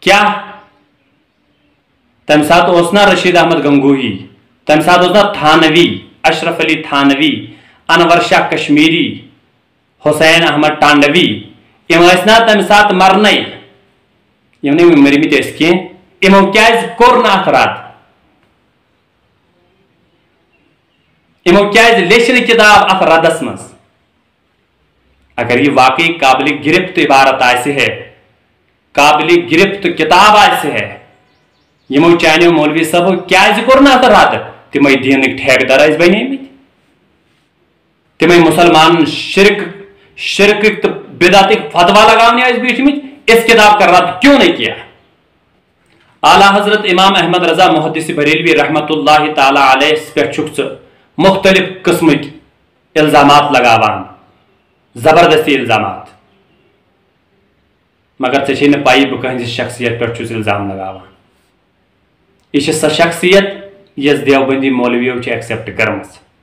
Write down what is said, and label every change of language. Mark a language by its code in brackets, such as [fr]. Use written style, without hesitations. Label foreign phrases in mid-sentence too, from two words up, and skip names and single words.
[ks] کیا تم سات اوسنا رشید احمد گنگوہی، تم سات اوسنا تھانوی، اشرف علی تھانوی، انور شاہ کشمیری، حسین احمد ٹانڈوی، یم ٲسنا تم سات مرنے، یم نہٕ مرمٕتۍ ٲسۍ کینٛہہ، یمو کیازِ کوٚر نہٕ اتھ رد؟ یمو کیازِ لیچھ نہٕ کتاب اتھ ردس منٛز؟ [ur] اگر یہ واقعی قابل گرفت عبارت [ks] آسہِ ہے، قابل گرفت کتاب آسہِ ہے، یمو چانیو مولوی صاحبو کیازِ کوٚر نہٕ اتھ رد؟ تمے دینٕکۍ ٹھیکہٕ در ٲسۍ بنیمٕتۍ، تمے مسلمان شرکٕکۍ تہٕ بدعتٕکۍ فتوا لگاونہِ ٲسۍ بیٖٹھمٕتۍ، [ur] اس کتاب کا رد کیوں نہیں کیا؟ [ks] اعلیٰ حضرت امام احمد رضا محدث بریلوی رحمت اللہ تعالی علیہ پہ چھُکھ ژٕ مختلف قسمٕکۍ الزامات لگاوان، زبردستی الزامات، مگر ژےٚ چھے نہٕ پایی بہٕ کٕہٕنٛدِ شخصیت پٮ۪ٹھ چھُس الزام لگاوان۔ یہ چھِ سۄ شخصیت یۄس دیوبندی مولویو چھِ ایکسیپٹ کٔرمٕژ۔